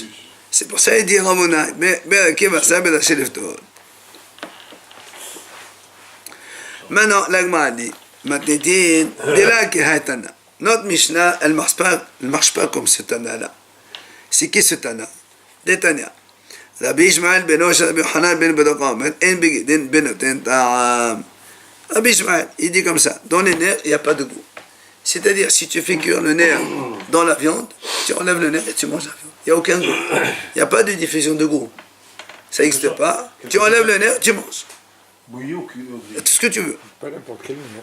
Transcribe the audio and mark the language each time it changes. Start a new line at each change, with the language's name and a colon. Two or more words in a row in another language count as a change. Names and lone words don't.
French: C'est pour ça qu'il dit Ramona, maintenant, l'Agma dit, notre Mishnah, elle ne marche pas comme ce Tana-là. C'est qui ce Tana? Détania. Rabbi Ishmael ben Osha, Rabbi Hanan ben Badaqam,
Hebrew: en begidin benoten ta'am.
French: Rabbi Ishmael, il dit comme ça, dans les nerfs, il n'y a pas de goût. C'est-à-dire, si tu fais cuire le nerf dans la viande, tu enlèves le nerf et tu manges la viande. Il n'y a aucun goût. Il n'y a pas de diffusion de goût. Ça n'existe pas. Tu enlèves le nerf, tu manges. Bouilli ou cuit? Tout ce que tu veux. Pas n'importe quel nerf.